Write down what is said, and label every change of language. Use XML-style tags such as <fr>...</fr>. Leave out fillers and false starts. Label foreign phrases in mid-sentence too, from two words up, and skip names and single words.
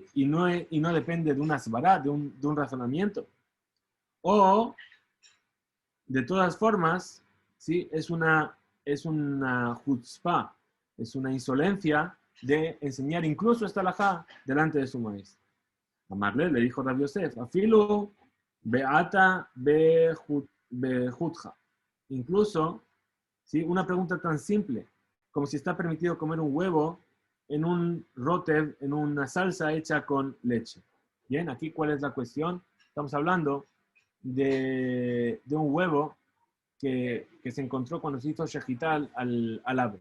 <es>Y no depende de una svara, de un razonamiento. O, de todas formas, ¿sí? Es una chutzpah, es una insolencia de enseñar incluso esta halajá delante de su maestro. Amarle le dijo Rabbi Yosef,</es> <arc>אפילו ביעתא בכותחא.</arc> <es>Incluso, ¿sí? Una pregunta tan simple como si está permitido comer un huevo en un rotev, en una salsa hecha con leche. Bien, aquí ¿cuál es la cuestión? Estamos hablando de un huevo que se encontró cuando se hizo shejital al ave.</es>